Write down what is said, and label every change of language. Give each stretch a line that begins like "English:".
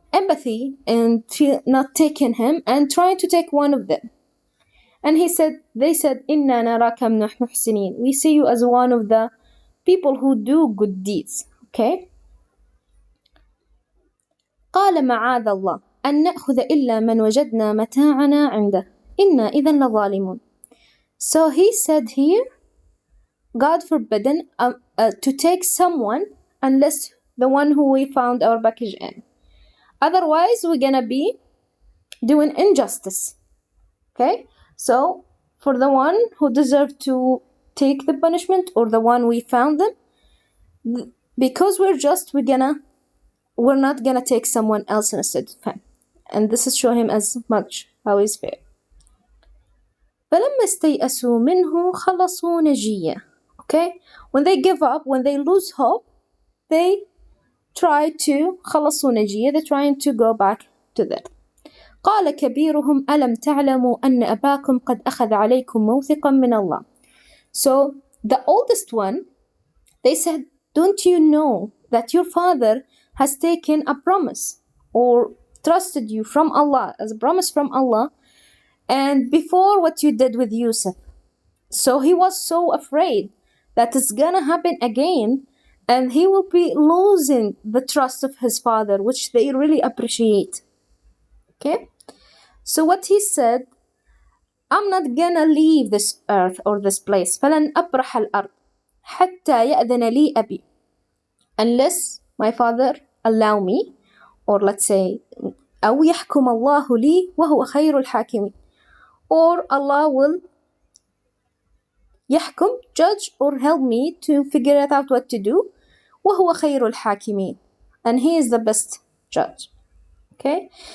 English: empathy and not taking him and trying to take one of them. And they said,
Arabic: إِنَّا نَرَاكَ مِنَ الْمُحْسِنِينَ.
English: We see you as one of the people who do good deeds. Okay?
Arabic: قال معاذ الله أن نأخذ إلا من وجدنا متاعنا عنده إنا إذا لظالمون.
English: So he said here, God forbidden to take someone unless the one who we found our package in. Otherwise, we're gonna be doing injustice. Okay? So, for the one who deserved to take the punishment or the one we found them, because we're just, we're not gonna take someone else instead of him. And this is show him as much how he's fair.
Arabic: فلما استيأسوا منه خلصوا نجية.
English: Okay? When they give up, when they lose hope, they try to
Arabic: خلصوا نجية,
English: they're trying to go back to them.
Arabic: قال كبيرهم ألم تعلموا أن أباكم قد أخذ عليكم موثقا من الله.
English: So the oldest one, they said, don't you know that your father has taken a promise or trusted you from Allah, as a promise from Allah, and before what you did with Yusuf. So he was so afraid that it's gonna happen again and he will be losing the trust of his father, which they really appreciate. Okay? So what he said, I'm not gonna leave this earth or this place.
Arabic: فلن أبرح الأرض حتى يأذن لي أبي.
English: Unless my father allow me, or let's say,
Arabic: أو يحكم الله لي وهو خير الحاكمين.
English: Or Allah will يحكم, judge, or help me to figure it out what to do.
Arabic: وهو خير الحاكمين.
English: And he is the best judge. Okay?